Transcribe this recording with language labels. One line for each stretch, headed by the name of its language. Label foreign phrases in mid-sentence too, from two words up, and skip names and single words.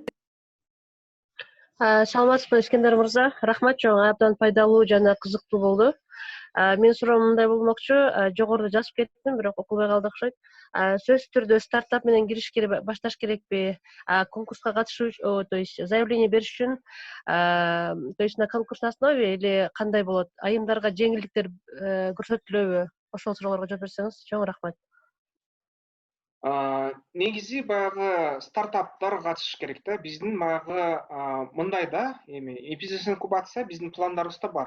Kyrgyz: Саламатсызбы, Искендер мырза. Рахмат, чоң абдан пайдалуу жана кызыктуу болду. Мен суроом мындай болмокчу, жогоруда жазып кеттим, бирок окубай калды окшойт. Сөзсүз түрдө стартап менен башташ керекпи? Конкурска катышуу,
Russian: то есть заявление
Kyrgyz: бериш үчүн,
Russian: то есть на конкурсной основе или
Kyrgyz: кандай болот? Айымдарга жеңилдиктер көрсөтүлөбү? Ошол суроолорго жооп берсеңиз, чоң рахмат. Негизи баягы стартаптар катышыш керек да. Биздин баягы мындай да, бизнес инкубация биздин пландарыбызда бар.